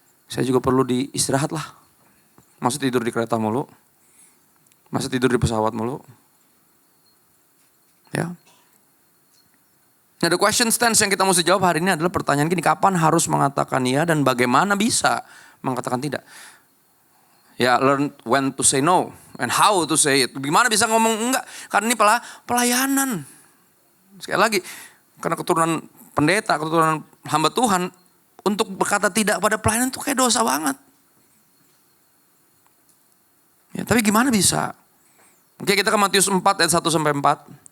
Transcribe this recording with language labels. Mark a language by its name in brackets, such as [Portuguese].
[Indonesian] Saya juga perlu diistirahat lah. Masa tidur di kereta mulu. Masa tidur di pesawat mulu. Ya. Nah, [English] the question stance [Indonesian] yang kita mesti jawab hari ini adalah pertanyaan gini, kapan harus mengatakan iya dan bagaimana bisa mengatakan tidak? [English] Ya, learn when to say no and how to say it. [Indonesian] Gimana bisa ngomong enggak? Karena ini pelayanan. Sekali lagi, karena keturunan pendeta, keturunan hamba Tuhan, untuk berkata tidak pada pelayanan itu kayak dosa banget. Ya, tapi gimana bisa? Oke, kita ke Matius 4 ayat 1 sampai 4.